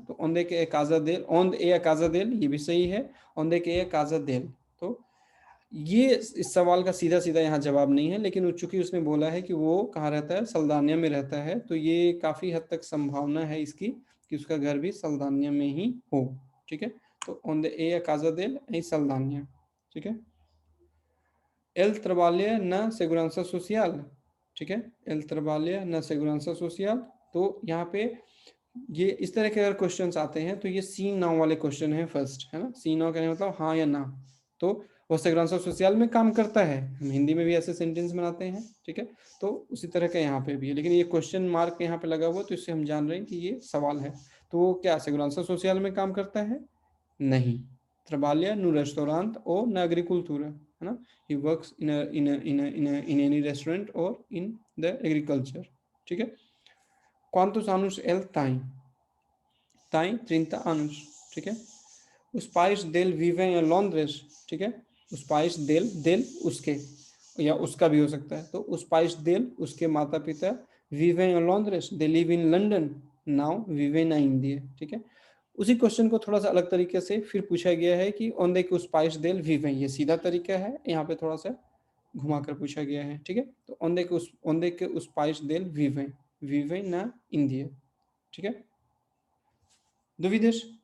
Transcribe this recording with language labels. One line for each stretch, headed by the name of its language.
Portuguese: तो ओंदे के अकाजा देल, ओंद ए अकाजा देल,
Hindi: ये भी सही है,
Portuguese: ओंदे के अकाजा देल। तो
Hindi: ये इस सवाल का सीधा-सीधा यहाँ जवाब नहीं है, लेकिन चूँकि उसने बोला है कि वो कहाँ रहता है, सल्दानिया में रहता है, तो ये काफ़ी हद तक संभावना है इसकी कि उसका घर भी सल्दानिया में ही हो, ठीक है?
Portuguese: तो onde é a casa dele em Saldanha,
Hindi: ठीक है?
Portuguese: Ele trabalha na segurança social, ठीक है? Ele trabalha na segurança social,
Hindi: तो यहाँ पे ये इस तरह के अगर क्वेश्चंस आते हैं तो ये सी नाउ वाले क्वेश्चन है फर्स्ट, है ना? सी नाउ कहने मतलब हाँ या ना। तो वो सेग्रांसा सोशल में काम करता है, हम हिंदी में भी ऐसे सेंटेंस बनाते हैं, ठीक है? तो उसी तरह का यहाँ पे भी है, लेकिन ये क्वेश्चन मार्क यहाँ पे लगा हुआ तो इससे हम जान रहे हैं कि ये सवाल है। तो वो क्या सेग्रांसा सोशल में काम करता है? नहीं।
Portuguese: Trabalha no restaurante ou na agricultura,
Hindi: है ना?
English: He works in any restaurant or in the agriculture,
Hindi: ठीक है?
Portuguese: Quantos anos ele tem? Tem 30 anos,
Hindi: ठीक है?
Portuguese: Os pais dele vivem em Londres,
Hindi: ठीक है?
Portuguese: Os pais dele
Hindi: उसके या उसका भी हो सकता है, तो
Portuguese: os pais dele
Hindi: उसके माता पिता
Portuguese: vivem em Londres,
English: they live in London, now
Portuguese: vivem na Índia, ठीक है?
Hindi: उसी क्वेश्चन को थोड़ा सा अलग तरीके से फिर पूछा गया है कि
Portuguese: onde que os pais dele vivem,
Hindi: ये सीधा तरीका है, यहाँ पे थोड़ा सा घुमा कर पूछा गया है, ठीक है? तो
Portuguese: onde que os pais dele vivem, vivem na Índia,
Hindi: ठीक है?
Portuguese: Dúvidas?